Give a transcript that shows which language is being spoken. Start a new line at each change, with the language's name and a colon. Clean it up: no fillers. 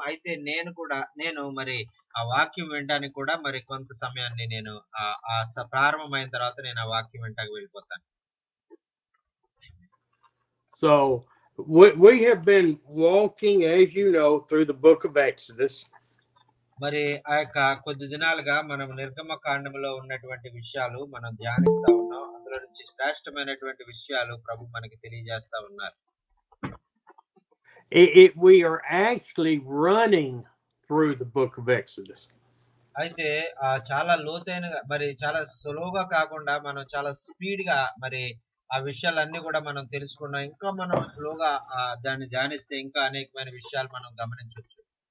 Telugu: అయితే నేను మరి ఆ వాక్యం వినడానికి కూడా మరి కొంత సమయాన్ని నేను ప్రారంభమైన తర్వాత నేను ఆ వాక్యం వినడానికి వెళ్ళిపోతాను.
English: So we have been walking, as you know, through the book of Exodus.
Telugu: మరి ఆ యొక్క కొద్ది దినాలుగా మనం నిర్గమకాండంలో ఉన్నటువంటి విషయాలు మనం ధ్యానిస్తా ఉన్నాం. అందులో నుంచి శ్రేష్టమైనటువంటి విషయాలు ప్రభు మనకి తెలియజేస్తా ఉన్నారు.
English: We are actually running through the book of Exodus.
Telugu: అయితే చాలా లోతైన మరి చాలా సులువుగా కాకుండా మనం చాలా స్పీడ్ గా మరి ఆ విషయాలన్నీ కూడా మనం తెలుసుకున్నాం. ఇంకా మనం స్లోగా దాన్ని ధ్యానిస్తే ఇంకా అనేకమైన విషయాలు మనం గమనించవచ్చు.